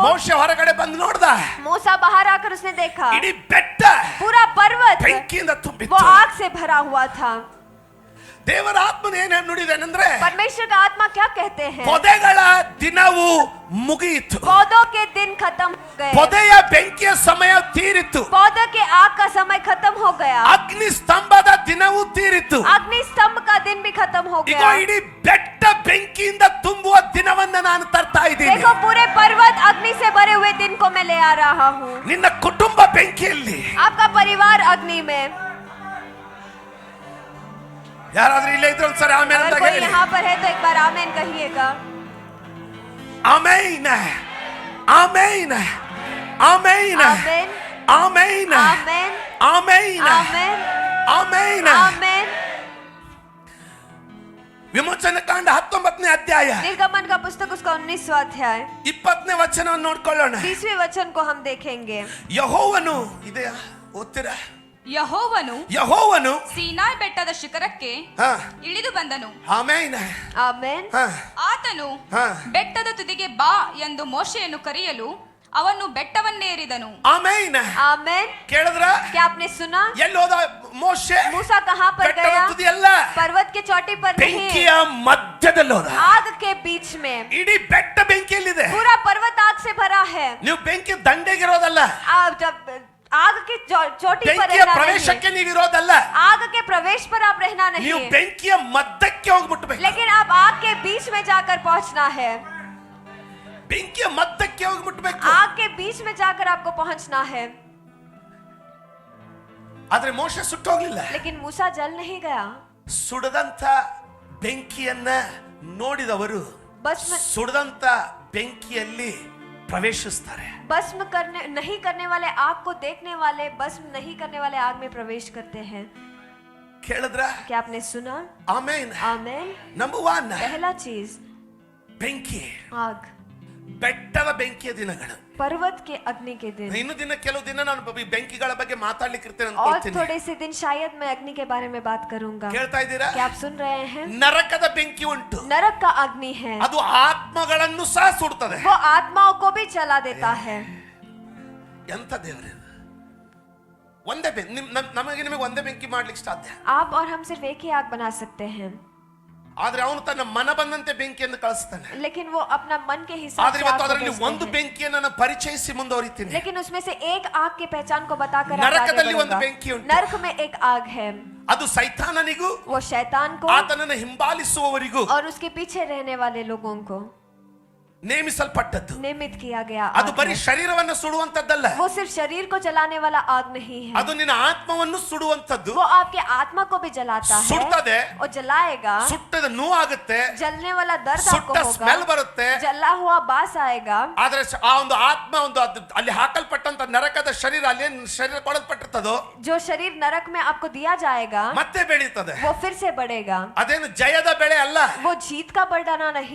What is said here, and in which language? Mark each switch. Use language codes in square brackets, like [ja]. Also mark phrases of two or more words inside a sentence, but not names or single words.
[kn] ಮೋಶೆ ಹೊರಗಡೆ ಬಂದು ನೋಡ್ದ, [hi] मूसा बाहर आकर उसने देखा [kn] ಇಡೀ ಬೆಟ್ಟ [hi] पूरा पर्वत [kn] ಬೆಂಕಿಯಿಂದ [hi] वो [kn] ತುಂಬಿತ್ತು. [hi] आग से भरा हुआ था। [kn] ದೇವರ ಆತ್ಮನ ಏನ್ ನುಡಿದೇನೆಂದ್ರೆ, [hi] परमेश्वर का आत्मा क्या कहते हैं? [kn] ಪೊದೆಗಳ ದಿನವು ಮುಗಿಯಿತು. [hi] पौधों के दिन खत्म हो गए, [kn] ಪೊದೆಯ ಬೆಂಕಿಯ ಸಮಯ ತೀರಿತು. [hi] पौधों के आग का समय खत्म हो गया, [kn] ಅಗ್ನಿ ಸ್ತಂಭದ ದಿನವೂ ತೀರಿತು. [hi] अग्नि स्तंभ का दिन भी खत्म हो [kn] ಈಗ [hi] गया। [kn] ಇಡೀ ಬೆಟ್ಟ ಬೆಂಕಿಯಿಂದ ತುಂಬುವ ದಿನವನ್ನ ನಾನು ತರ್ತಾ ಇದ್ದೀನಿ. [hi] देखो पूरे पर्वत अग्नि से भरे हुए दिन को मैं ले आ रहा हूँ। [kn] ನಿನ್ನ ಕುಟುಂಬ ಬೆಂಕಿಯಲ್ಲಿ, [hi] आपका परिवार अग्नि में। [kn] ಯಾರಾದ್ರೂ ಇಲ್ಲೇ ಇದ್ರೆ ಒಂದ್ಸರಿ ಆಮೇಲೆ ಅಂತ [hi] अगर कोई [kn] ಹೇಳಿ. [hi] यहाँ पर है तो एक बार आमेन कहिएगा। [kn] ಆಮೇನ್ ಆಮೇನ್ ಆಮೇನ್ [hi] आमेन [kn] ಆಮೇನ್ [hi] आमेन [kn] ಆಮೇನ್ [hi] आमेन [kn] ಆಮೇನ್. [hi] आमेन। [kn] ವಿಮೋಚನ ಕಾಂಡ 19ನೇ ಅಧ್ಯಾಯ [hi] निर्गमन का पुस्तक उसका 19वां अध्याय [kn] 20ನೇ ವಚನವನ್ನು ನೋಡ್ಕೊಳ್ಳೋಣ. [hi] 20वें वचन को हम देखेंगे। [kn] ಯೆಹೋವನು ಇದೆಯಾ ಓದ್ತೀರಾ? ಯೆಹೋವನು ಯೆಹೋವನು ಸೀನಾಯ್ ಬೆಟ್ಟದ ಶಿಖರಕ್ಕೆ ಹಾ ಇಳಿದು ಬಂದನು. ಆಮೇನ್ [hi] आमेन। [kn] ಹಾ ಆತನು ಹಾ ಬೆಟ್ಟದ ತುದಿಗೆ ಬಾ ಎಂದು ಮೋಶೆಯನ್ನು ಕರೆಯಲು ಅವನು ಬೆಟ್ಟವನ್ನೇರಿದನು. ಆಮೇನ್. [hi] आमेन। [kn] ಕೇಳಿದ್ರ? [hi] क्या आपने सुना? [kn] ಎಲ್ಲಿ ಹೋದ ಮೋಶೆ? [hi] मूसा कहाँ पर [kn] ಬೆಟ್ಟದ [hi] गया? [kn] ತುದಿ ಅಲ್ಲ, [hi] पर्वत के चोटी पर [kn] ಬೆಂಕಿಯ [hi] नहीं, [kn] ಮಧ್ಯದಲ್ಲಿ ಹೋದ. [hi] आग के बीच में। [kn] ಇಡೀ ಬೆಟ್ಟ ಬೆಂಕಿಯಲ್ಲಿದೆ. [hi] पूरा पर्वत आग से भरा है। [kn] ನೀವು ಬೆಂಕಿ ದಂಡೆಗಿರೋದಲ್ಲ, [hi] आप जब आग की चोटी पर [kn] ಬೆಂಕಿಯ [hi] रहना नहीं, [kn] ಪ್ರವೇಶಕ್ಕೆ ನೀವಿರೋದಲ್ಲ, [hi] आग के प्रवेश पर आप रहना [kn] ನೀವು [hi] नहीं, [kn] ಬೆಂಕಿಯ ಮಧ್ಯಕ್ಕೆ ಹೋಗ್ಬಿಟ್ಬೇಕು. [hi] लेकिन आप आग के बीच में जाकर पहुंचना है। [kn] ಬೆಂಕಿಯ ಮಧ್ಯಕ್ಕೆ ಹೋಗ್ಬಿಟ್ಬೇಕು. [hi] आग के बीच में जाकर आपको पहुंचना है। [kn] ಆದ್ರೆ ಮೋಶೆ ಸುಟ್ಟೋಗ್ಲಿಲ್ಲ. [hi] लेकिन मूसा जल नहीं गया। [kn] ಸುಡದಂತ ಬೆಂಕಿಯನ್ನ ನೋಡಿದವರು [hi] भस्म [kn] ಸುಡದಂತ ಬೆಂಕಿಯಲ್ಲಿ ಪ್ರವೇಶಿಸ್ತಾರೆ. [hi] भस्म करने नहीं करने वाले आग को देखने वाले भस्म नहीं करने वाले आग में प्रवेश करते हैं। [kn] ಕೇಳಿದ್ರ? [hi] क्या आपने सुना? [kn] ಆಮೇನ್. [hi] आमेन। [kn] ನಂಬರ್ 1 [hi] पहला चीज [kn] ಬೆಂಕಿ, [hi] आग, [kn] ಬೆಟ್ಟದ ಬೆಂಕಿಯ ದಿನಗಳು. [hi] पर्वत के अग्नि के दिन। [kn] ಇನ್ನು ಕೆಲವು ದಿನ ನಾನು ಬೆಂಕಿಗಳ ಬಗ್ಗೆ ಮಾತಾಡ್ಲಿಕ್ಕೆ ಇರ್ತೇನೆ [hi] और [kn] ಅನ್ಕೊಳ್ತೀನಿ. [hi] थोड़े से दिन शायद मैं अग्नि के बारे में बात करूंगा। [kn] ಕೇಳ್ತಾ ಇದ್ದೀರಾ? [hi] क्या आप सुन रहे हैं? [kn] ನರಕದ ಬೆಂಕಿ ಉಂಟು, [hi] नरक का अग्नि है, [kn] ಅದು ಆತ್ಮಗಳನ್ನು ಸಹ ಸುಡ್ತದೆ. [hi] वो आत्माओं को भी जला देता है। [kn] ಎಂತ ದೇವರೇ, ಒಂದೇ ನಮಗೆ ನಿಮಗೆ ಒಂದೇ ಬೆಂಕಿ ಮಾಡ್ಲಿಕ್ಕೆ ಸಾಧ್ಯ. [hi] आप और हम सिर्फ एक ही आग बना सकते हैं, [kn] ಆದ್ರೆ ಅವನು ತನ್ನ ಮನ ಬಂದಂತೆ ಬೆಂಕಿಯನ್ನು ಕಳಿಸ್ತಾನೆ. [hi] लेकिन वो अपना मन के हिसाब [kn] ಆದ್ರೆ [hi] से [kn] ಇವತ್ತು [hi] आग को [kn] ಅದರಲ್ಲಿ [hi] भेजते [kn] ಒಂದು [hi] हैं। [kn] ಬೆಂಕಿಯನ್ನು ನಾನು ಪರಿಚಯಿಸಿ ಮುಂದುವರಿತೀನಿ. [hi] लेकिन उसमें से एक आग की पहचान को बताकर आप आगे [kn] ನರಕದಲ್ಲಿ ಒಂದು [hi] बढ़ूंगा। [kn] ಬೆಂಕಿ ಉಂಟು. [hi] नरक में एक आग है, [kn] ಅದು ಸೈತಾನನಿಗೂ [hi] वो शैतान को [kn] ಆತನನ್ನು ಹಿಂಬಾಲಿಸುವವರಿಗೂ [hi] और उसके पीछे रहने वाले लोगों को [kn] ನೇಮಿಸಲ್ಪಟ್ಟದ್ದು. [hi] निमित किया गया [kn] ಅದು [hi] आग [kn] ಬರೀ [hi] है। [kn] ಶರೀರವನ್ನು ಸುಡುವಂತದ್ದಲ್ಲ, [hi] वो सिर्फ शरीर को जलाने वाला आग नहीं है, [kn] ಅದು ನಿನ್ನ ಆತ್ಮವನ್ನು ಸುಡುವಂತದ್ದು. [hi] वो आपके आत्मा को भी जलाता है [kn] ಸುಡ್ತದೆ, [hi] और जलाएगा। [kn] ಸುಟ್ಟದ ನೋವಾಗುತ್ತೆ, [hi] जलने वाला दर्द [kn] ಸುಟ್ಟ [hi] आपको [kn] ಸ್ಮೆಲ್ [hi] होगा, [kn] ಬರುತ್ತೆ. [hi] जला हुआ बास आएगा। [kn] ಆದ್ರೆ ಆ ಒಂದು ಆತ್ಮ ಒಂದು ಅಲ್ಲಿ ಹಾಕಲ್ಪಟ್ಟಂತ ನರಕದ ಶರೀರ ಅಲ್ಲಿ ಶರೀರ ಕೊಡಲ್ಪಟ್ಟಿರ್ತದೋ [hi] जो शरीर नरक में आपको दिया जाएगा [kn] ಮತ್ತೆ ಬೆಳೀತದೆ. [hi] वो फिर से बढ़ेगा, [kn] ಅದೇನು ಜಯದ ಬೆಳೆ ಅಲ್ಲ, [hi] वो जीत का बढ़ाना नहीं,